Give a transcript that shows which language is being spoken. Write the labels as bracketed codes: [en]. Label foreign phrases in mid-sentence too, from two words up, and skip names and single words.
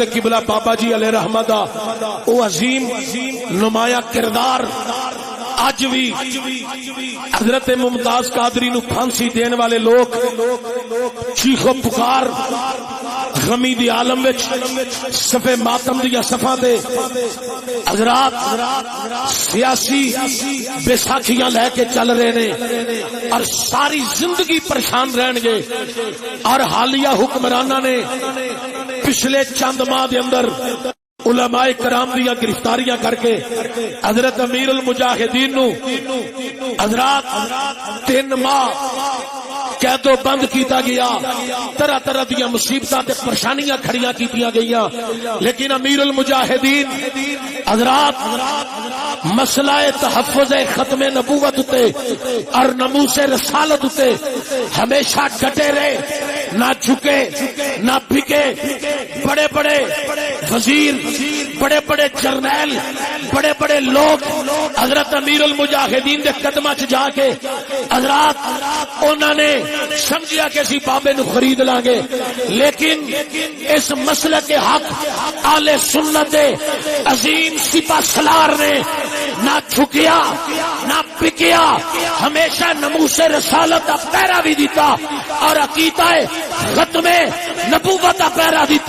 [pa] قبلہ بابا جی علیہ رحمہ دا او عظیم نمایاں کردار اج بھی حضرت ممتاز قادری نو پھانسی دین والے لوگ چیخ و پکار غمی دی عالم وچ صفے ماتم دیا صفاں تے حضرات سیاسی بیساکھیاں لے کے چل رہے نے اور ساری زندگی پریشان رہن گے. اور حالیہ حکمرانہ نے پچھلے چند ماہ دے اندر علماء کرام دیا گرفتاریاں کر کے حضرت امیر المجاہدین نو حضرات 3 ماہ قید و بند کیتا گیا. طرح طرح دیا مصیبتاں تے پریشانیاں کھڑیاں کیتیاں گئیاں. لیکن امیر المجاہدین حضرات مسئلہ تحفظ ختم نبوت تے اور ناموس رسالت تے ہمیشہ ڈٹے رہے, نہ جھکے نہ بھکے. بڑے بڑے وزیر, بڑے بڑے جرنیل, بڑے بڑے لوگ حضرت امیر المجاہدین دے قدماں چ جا کے حضرات انہوں نے سمجھیا کہ اسی بابے نو خرید لیں گے. [ur] لیکن اس مسئلے کے حق [pa] اہل سنت عظیم سپاہ سالار نے نہ جھکیا نہ پکیا ہمیشہ نموس رسالت دا پیرا بھی دیتا اور عقیدہ ختم نبوت دا پیرا دیتا.